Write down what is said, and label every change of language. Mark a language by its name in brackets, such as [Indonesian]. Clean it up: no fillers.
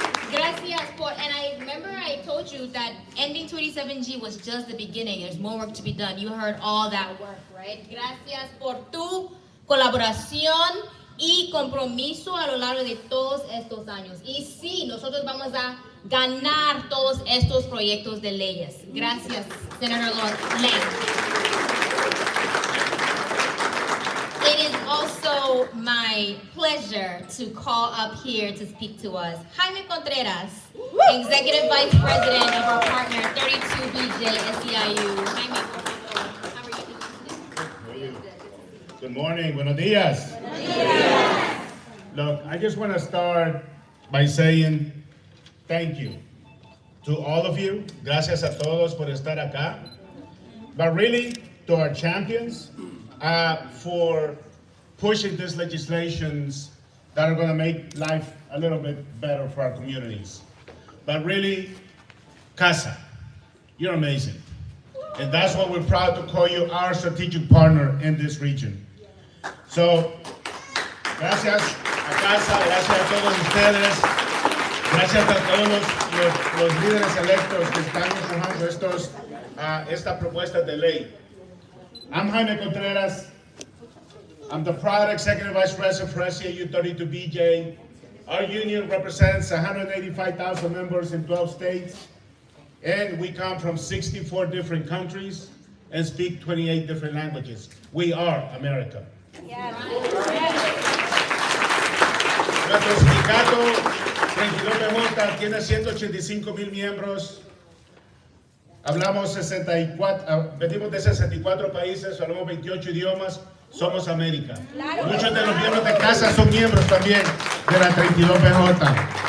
[Spanish] Gracias por, [English] and I remember I told you that ending 27G was just the beginning. There's more work to be done. You heard all that work, right? [Spanish] Gracias por tu colaboración y compromiso a lo largo de todos estos años. Y sí, nosotros vamos a ganar todos estos proyectos de leyes. Gracias, Senator Lamb. [English] It is also my pleasure to call up here to speak to us Jaime Contreras, Executive Vice President of our partner 32BJ SEIU. Jaime, how are you doing today? Good morning, [Spanish] buenos dias. [English] Look, I just want to start by saying thank you to all of you. [Spanish] Gracias a todos por estar acá. [English] But really, to our champions for pushing these legislations that are going to make life a little bit better for our communities. But really, Casa, you're amazing. And that's why we're proud to call you our strategic partner in this region. [Spanish] So, gracias a Casa, gracias a todos ustedes, gracias a todos los líderes electos que están empujando esta propuesta de ley. [English] I'm Jaime Contreras. I'm the proud Executive Vice President for SEIU 32BJ. Our union represents 185,000 members in 12 states, and we come from 64 different countries and speak 28 different languages. We are America. [Spanish] Nuestro sindicato 32BJ tiene 185,000 miembros. Hablamos 64, venimos de 64 países, hablamos 28 idiomas, somos América. Muchos de los miembros de casa son miembros también de la 32BJ.